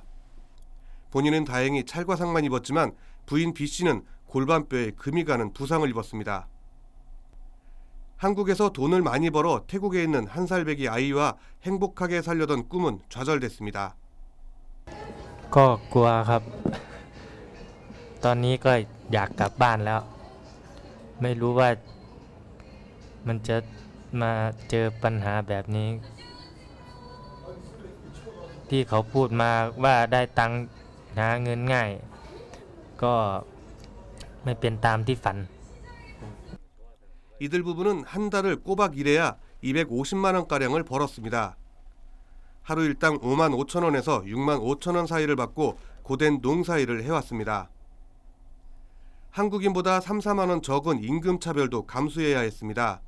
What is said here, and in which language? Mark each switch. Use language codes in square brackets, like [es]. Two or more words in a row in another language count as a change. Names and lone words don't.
[ko] 본인은 다행히 찰과상만 입었지만 부인 B씨는 골반뼈에 금이 가는 부상을 입었습니다. 한국에서 돈을 많이 벌어 태국에 있는 한 살배기 아이와 행복하게 살려던 꿈은 좌절됐습니다. [th] ก็กลัวครับ ตอนนี้ก็อยากกลับบ้านแล้ว ไม่รู้ว่ามันจะมาเจอปัญหาแบบนี้ ที่เขาพูดมาว่าได้ตังค์หาเงินง่าย ก็ไม่เป็นตามที่ฝัน [ko] 이들 부부는 한 달을 꼬박 일해야 250만 원가량을 벌었습니다. 하루 일당 5만 5천 원에서 6만 5천 원 사이를 받고 고된 농사일을 해왔습니다. 한국인보다 3, 4만 원 적은 임금 차별도 감수해야 했습니다.